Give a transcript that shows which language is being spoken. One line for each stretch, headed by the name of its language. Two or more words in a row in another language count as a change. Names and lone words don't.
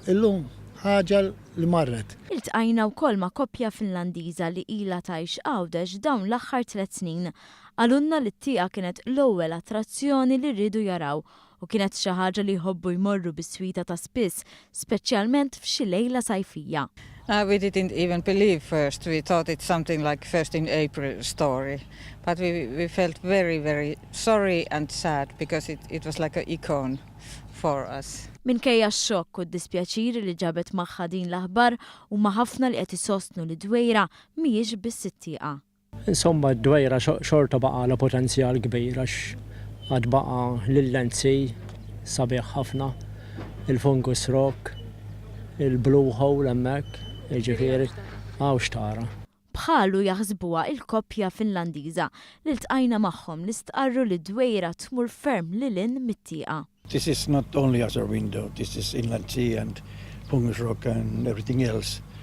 Maltese: Illum ħaġa li marret. Iltqajna wkoll ma' koppja Finlandiża li ilha tgħix għawdex dawn l-aħħar 3 snin. Għalunna li t-tieqa kienet l-ewwel attrazzjoni li rridu jaraw u kienet xi ħaġa li jħobbu jmorru bis-swita ta' spiss, speċjalment f'xi lejla sajfija.
English: We didn't even believe first. We thought it's something like 1st in April story. But we felt very sorry and sad because it was like an icon for us.
Maltese: Minkejja x-xokk u d-dispjaċir li ġabet magħha din l-aħbar u ma' ħafna li qed isostnu li Dwejra mhijiex biss it-tieqa. Insomma d-Dwejra xorta baqa' potenzjal kbir għax għad baqa' l-lenzi sabiħ ħafna, il-fungus rock, il-blue hole hemmhekk, jiġifieri hawn x'tara. Bħalu jaħsbuha il-koppja Finlandiża li ltqajna magħhom li stqarru li Dwejra tmur ferm lilin mit-tieqa.
English: This is not only as our window, this is Inland Sea and Fungus Rock and everything else.